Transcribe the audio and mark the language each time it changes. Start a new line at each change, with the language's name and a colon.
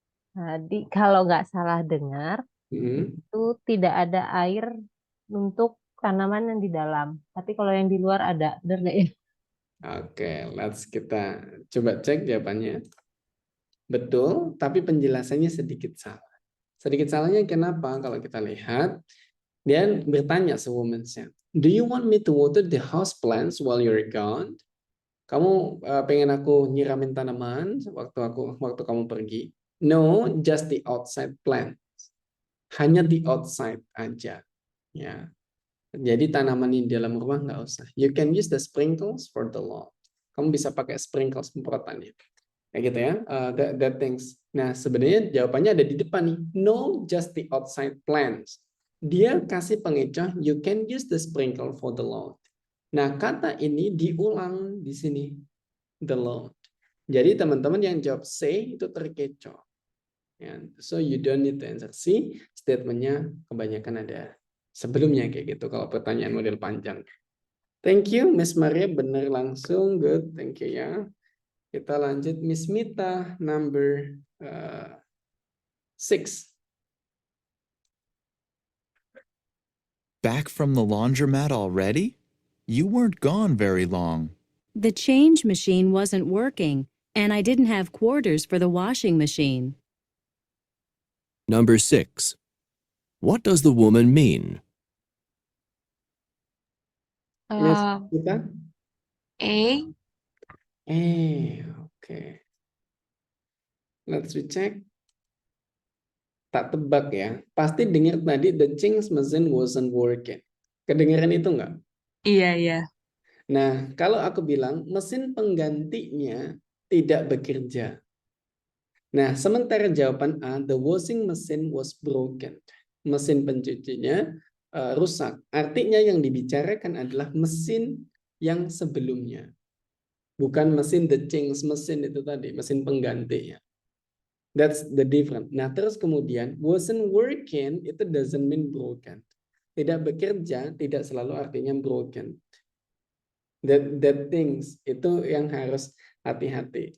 Indonesian: Tadi kalau nggak salah dengar, itu tidak ada air untuk tanaman yang di dalam. Tapi kalau yang di luar ada, benar nggak ya? Oke, kita coba cek jawabannya. Betul, tapi penjelasannya sedikit salah. Sedikit salahnya kenapa? Kalau kita lihat, dia bertanya se-woman-nya,
English: do you want me to water the house plants while you're gone?
Indonesian: Kamu pengen aku nyiramin tanaman waktu kamu pergi?
English: No, just the outside plants.
Indonesian: Hanya the outside aja. Ya. Jadi tanaman di dalam rumah nggak usah.
English: You can use the sprinkles for the lawn.
Indonesian: Kamu bisa pakai sprinkles semprotannya. Kayak gitu ya.
English: That things.
Indonesian: Nah, sebenarnya jawabannya ada di depan nih.
English: No, just the outside plants.
Indonesian: Dia kasih pengecoh,
English: you can use the sprinkle for the lawn.
Indonesian: Nah, kata ini diulang di sini.
English: The lawn.
Indonesian: Jadi teman-teman yang jawab C itu terkecoh.
English: So you don't need to answer C.
Indonesian: Statementnya kebanyakan ada sebelumnya kayak gitu. Kalau pertanyaan model panjang.
English: Thank you, Miss Maria.
Indonesian: Benar langsung. Good. Thank you ya. Kita lanjut Miss Mita, number 6.
English: Back from the laundromat already? You weren't gone very long. The change machine wasn't working, and I didn't have quarters for the washing machine. Number 6. What does the woman mean? Miss Mita? A.
Indonesian: Oke.
English: Let's recheck.
Indonesian: Tak tebak ya. Pasti dengar tadi
English: the change machine wasn't working.
Indonesian: Kedengaran itu enggak? Iya, iya. Nah, kalau aku bilang mesin penggantinya tidak bekerja. Nah, sementara jawaban A,
English: the washing machine was broken.
Indonesian: Mesin pencucinya rusak. Artinya yang dibicarakan adalah mesin yang sebelumnya. Bukan mesin the change machine itu tadi, mesin penggantinya.
English: That's the difference.
Indonesian: Nah, terus kemudian
English: wasn't working itu doesn't mean broken.
Indonesian: Tidak bekerja tidak selalu artinya broken.
English: That things
Indonesian: itu yang harus hati-hati.